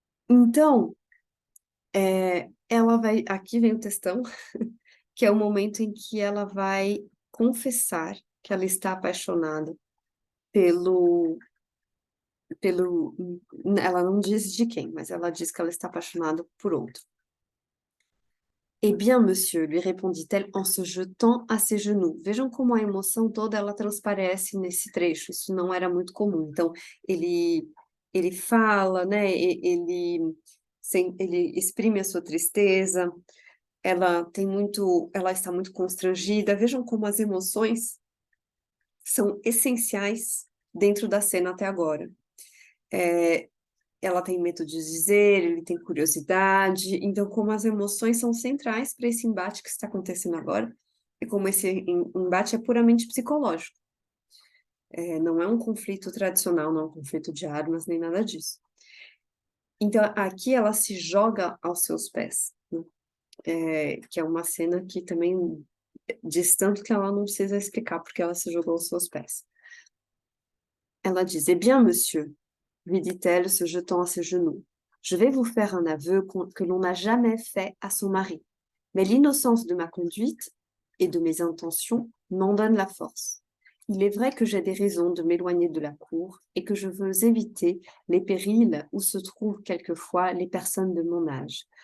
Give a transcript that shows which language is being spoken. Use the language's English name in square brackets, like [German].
[Portuguese] Então, ela vai, aqui vem o textão, que é o momento em que ela vai confessar que ela está apaixonada ela não diz de quem, mas ela diz que ela está apaixonada por outro. [French] Eh bien, monsieur, lui répondit-elle en se jetant à ses genoux. [Portuguese] Vejam como a emoção toda ela transparece nesse trecho, isso não era muito comum. Então, ele fala, né, ele exprime a sua tristeza, ela está muito constrangida. Vejam como as emoções são essenciais dentro da cena até agora. Ela tem medo de dizer, ele tem curiosidade, então como as emoções são centrais para esse embate que está acontecendo agora, e como esse embate é puramente psicológico. Não é um conflito tradicional, não é um conflito de armas, nem nada disso. Então aqui ela se joga aos seus pés, né? Que é uma cena que também diz tanto que ela não precisa explicar porque ela se jogou aos seus pés. Ela diz, [French] eh bien, monsieur, lui dit-elle, se jetant à ses genoux, je vais vous faire un aveu que l'on n'a jamais fait à son mari, mais l'innocence de ma conduite et de mes intentions m'en donne la force. Il est vrai que j'ai des raisons de m'éloigner de la cour et que je veux éviter les périls où se trouvent quelquefois les personnes de mon âge.